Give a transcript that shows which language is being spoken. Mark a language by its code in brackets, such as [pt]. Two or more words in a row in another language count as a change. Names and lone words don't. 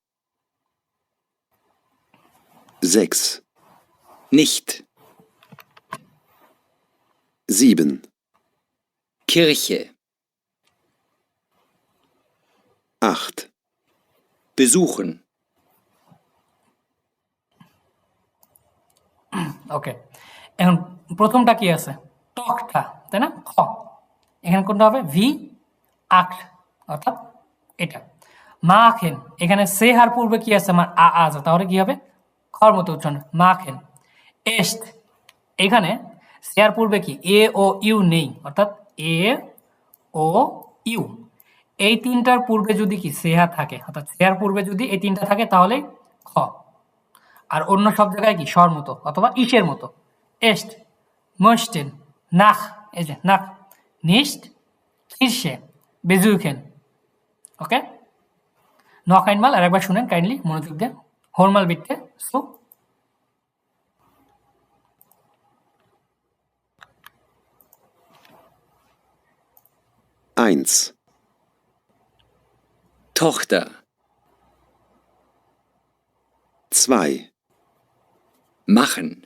[de] 6. Nicht. 7. Kirche. 8. Besuchen. [bn] ওকে, এখন প্রথমটা কি আছে? টকটা, তাই না? খ। এখানে কোনটা হবে? ভি আক্ট, অর্থাৎ এটা। মাখেন, এখানে সেহার পূর্বে কি আছে? আমার আ আছে, তাহলে কি হবে? খর মতো উচ্চারণ, মাখেন। এস্ট, এখানে সেহার পূর্বে কি? এ ও ইউ নেই, অর্থাৎ এ ও ইউ। এই তিনটার পূর্বে যদি কি সেহা থাকে, অর্থাৎ সেহার পূর্বে যদি এই তিনটা থাকে তাহলে খ। আর অন্য সব জায়গায় কি স্বর মতো অথবা ইসের মতো। এস্ট, [de] möchten, nach, [bn] এই যে [de] nach, nicht, Kirche, besuchen। [bn] ওকে, [de] noch einmal [bn] আর একবার শুনেন কাইন্ডলি মনোযোগ দিয়ে, [de] Hör mal bitte. [bn] সো [de] Eins. Tochter. 2. Machen.